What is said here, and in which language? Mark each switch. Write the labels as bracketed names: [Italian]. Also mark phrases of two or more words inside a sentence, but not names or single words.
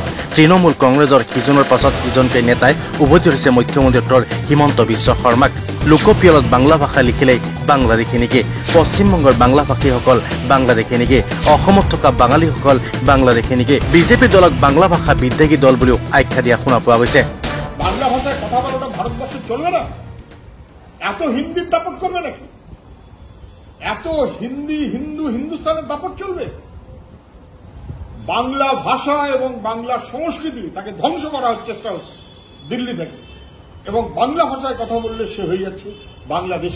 [Assamese] তৃণমূল কংগ্ৰেছৰ সিজনৰ পাছত সিজনকৈ নেতাই উভতি ধৰিছে মুখ্যমন্ত্ৰী ডক্টৰ হিমন্ত বিশ্ব শৰ্মাক। লোকপিয়লত বাংলা ভাষা লিখিলেই বাংলাদেশী নেকি? পশ্চিমবংগৰ বাংলা ভাষীসকল বাংলাদেশী নেকি? অসমত থকা বাঙালীসকল বাংলাদেশী নেকি? বিজেপি দলক বাংলা ভাষা বিদ্বেষী দল বুলিও আখ্যা দিয়া শুনা পোৱা গৈছে। [Bangla] বাংলা ভাষায় কথা বলাটা ভারতবর্ষে চলবে না? এত হিন্দির দাপট করবে নাকি? এত হিন্দি হিন্দুস্তানের দাপট চলবে? বাংলা ভাষা এবং বাংলা সংস্কৃতি তাকে ধ্বংস করার চেষ্টা হচ্ছে দিল্লি থেকে, এবং বাংলা ভাষায় কথা বললে সে হয়ে যাচ্ছে বাংলাদেশী।